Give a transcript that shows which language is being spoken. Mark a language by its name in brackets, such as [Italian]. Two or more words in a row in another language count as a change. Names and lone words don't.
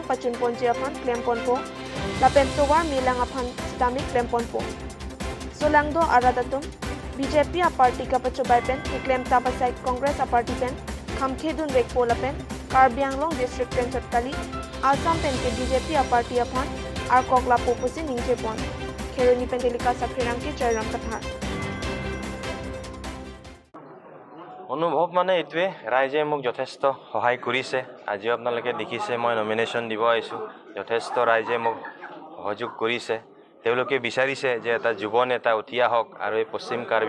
[Karbi] pachun ponji aphan claim ponpo lapen towar milang aphan stami claim ponpo solangdo aradatum BJP a party ka pachubai pen claim tapasai Congress a party pen khamkhedun rekpo lapen Karbianglong district pen chatkali Assam pen ke BJP a party aphan ar kokla popusi ningje pon kheroni pen delika saphirang ke chairam katha [Assamese] অনুভৱ মানে এইটোৱে ৰাইজে মোক যথেষ্ট সহায় কৰিছে আজিও আপোনালোকে দেখিছে মই নমিনেশ্যন দিব আহিছোঁ যথেষ্ট ৰাইজে মোক সহযোগ কৰিছে তেওঁলোকে বিচাৰিছে যে এটা যুৱ নেতা উঠি আহক আৰু এই পশ্চিম কাৰ্বি